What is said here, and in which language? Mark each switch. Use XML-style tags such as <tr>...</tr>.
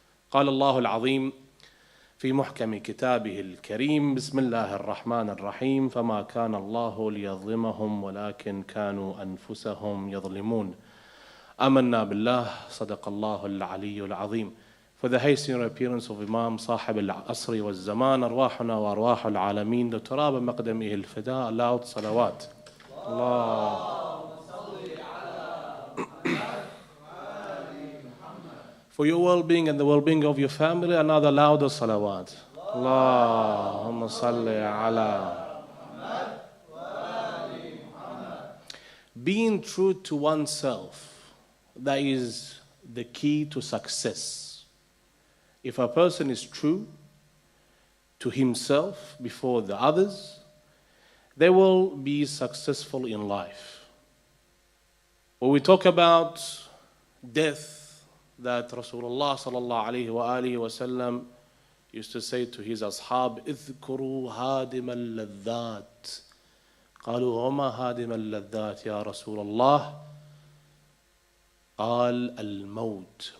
<ar>قال الله العظيم في محكم كتابه الكريم: بسم الله الرحمن الرحيم، فما كان الله ليظلمهم ولكن كانوا أنفسهم يظلمون. آمنا بالله، صدق الله العلي العظيم.</ar> <en>For the hastening appearance of Imam</en> <ar>صاحب العصر والزمان، أرواحنا وأرواح العالمين لتراب مقدمه الفداء، loud صلوات.</ar> <en>الله For your well-being and the well-being of your family, another louder salawat.</en> <ar>Allahumma salli ala.</ar> <en>Being true to oneself, that is the key to success. If a person is true to himself before the others, they will be successful in life. When we talk about death, that Rasulullah sallallahu alayhi wa alihi wa sallam used to say to his ashab,</en> <ar>اذكروا هادم اللذات. قالوا وما هادم اللذات يا رسول الله؟ قال الموت.</ar>